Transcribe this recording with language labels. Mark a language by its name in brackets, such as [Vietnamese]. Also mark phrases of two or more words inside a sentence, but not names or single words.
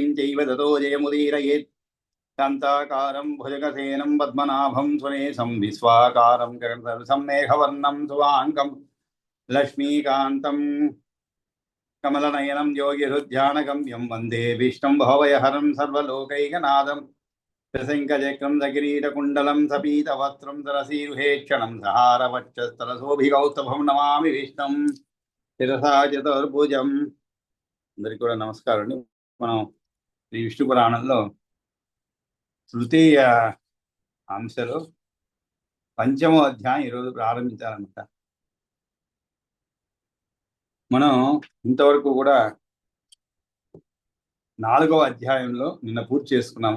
[Sanskrit] चैव ततो जयमुदीरयेत् शान्ताकारं भुजगसेनं पद्मनाभं सुरेशं विश्वाकारं गगनसदृशं मेघवर्णं शुभाङ्गं लक्ष्मीकान्तं कमलनयनं योगिहृद्ध्यानगम्यं वन्दे विष्णुं भवभयहरं सर्वलोकैकनाथं त्रिशङ्खचक्रं सकिरीटकुण्डलं सपीतवस्त्रं सरसीरुहेक्षणं सहारवक्षस्थलशोभिकौस्तभं नमामि विष्णुं శిరసా చతుర్భుజం. [Telugu] అందరికీ కూడా నమస్కారం అండి. మనం శ్రీ విష్ణు పురాణంలో తృతీయ అంశలో పంచమో అధ్యాయం ఈరోజు ప్రారంభించాలన్నమాట. మనం ఇంతవరకు కూడా 4వ అధ్యాయంలో నిన్న పూర్తి చేసుకున్నాము.